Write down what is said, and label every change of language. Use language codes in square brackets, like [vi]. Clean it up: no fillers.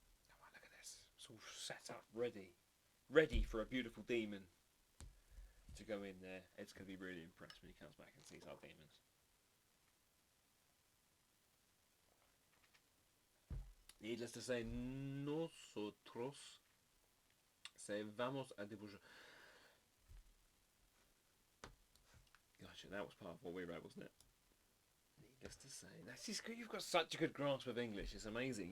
[en] Come on, look at this. It's all set up, ready for a beautiful demon to go in there. Ed's going to be really impressed when he comes back and sees our demons. Needless to say, [es] nosotros se vamos a dibujar. [en] Gotcha, that was part of what we wrote, wasn't it? Needless to say, that's just good. You've got such a good grasp of English. It's amazing.